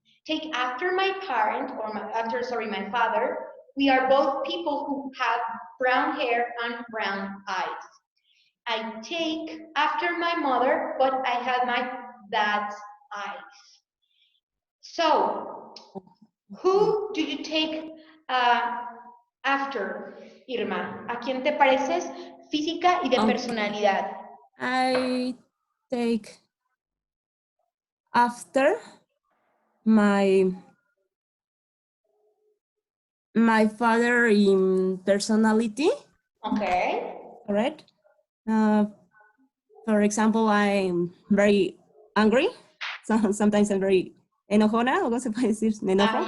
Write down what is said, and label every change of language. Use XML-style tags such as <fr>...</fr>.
<en>Take after my parent, or my father, we are both people who have brown hair and brown eyes. I take after my mother, but I have my dad's eyes. So, Okay. who do you take after, Irma?</en> <es>¿A quién te pareces física y de</es> <en>Okay.</en> <es>personalidad?</es> <en>I take after my father in personality, Okay. correct? For example, I'm very angry. So sometimes I'm very</en> <es>enojona, o cómo se puede decir, me enojo.</es>